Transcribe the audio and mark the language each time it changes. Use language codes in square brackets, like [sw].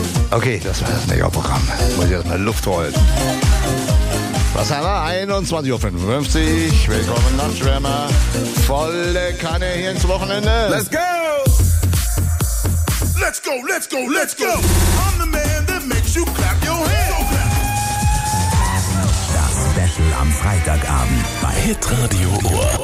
[de] Okay, das war das Megaprogramm. Muss ich erstmal Luft holen. Was haben wir? 21.55 Uhr. Willkommen, Landschwärmer. Volle Kanne hier ins Wochenende. [en] Let's go! Let's go, let's go, let's go! I'm the man that makes you clap your hands. [de] Das Special am Freitagabend bei Hitradio Ohr.